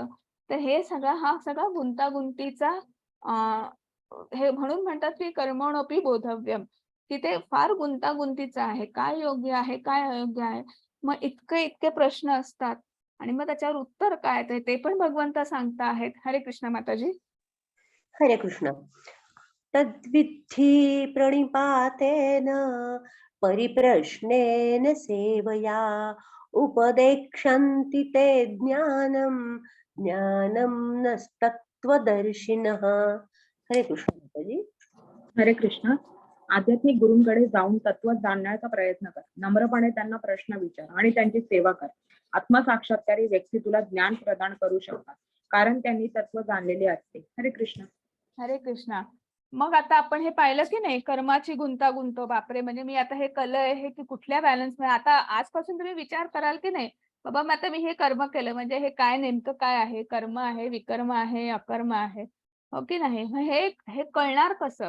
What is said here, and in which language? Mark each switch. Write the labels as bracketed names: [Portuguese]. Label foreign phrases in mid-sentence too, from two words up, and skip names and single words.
[Marathi] तर हा सगळा गुंतागुंतीचा अ, हे म्हणून म्हणतात की [Sanskrit] कर्मणोपी बोधव्यम, [Marathi] की ते फार गुंतागुंतीचं आहे. काय योग्य आहे, काय अयोग्य आहे. मग इतके प्रश्न असतात आणि मग त्याच्यावर उत्तर काय ते पण भगवंत सांगता आहेत. हरे कृष्ण माताजी. हरे कृष्ण. [Sanskrit] तद्विद्धि प्रणिपातेन परिप्रश्नेन सेवया उपदेक्षन्ति ते ज्ञानं ज्ञानं नस्तत्त्वदर्शिनः. [Marathi] हरे कृष्ण माताजी. हरे कृष्ण. आध्यात्मिक गुरूंकडे जाऊन तत्व जाणण्याचा प्रयत्न कर. नम्रपणे त्यांना प्रश्न विचार आणि त्यांची सेवा कर. आत्मसाक्षात्कारी व्यक्ती तुला ज्ञान प्रदान करू शकतात, कारण त्यांनी तत्व जाणलेले असते. हरे कृष्ण. हरे कृष्णा. मग आता आपण हे पाहिलं की नाही, कर्माची गुंतागुंत. बापरे, म्हणजे मी आता हे कळलंय हे की कुठल्या बॅलन्स मध्ये. आता आजपासून तुम्ही विचार कराल की नाही, बाबा मग आता मी हे कर्म केलं म्हणजे हे काय नेमकं काय आहे, कर्म आहे, विकर्म आहे, अकर्म आहे, हो की नाही. मग हे हे कळणार कसं.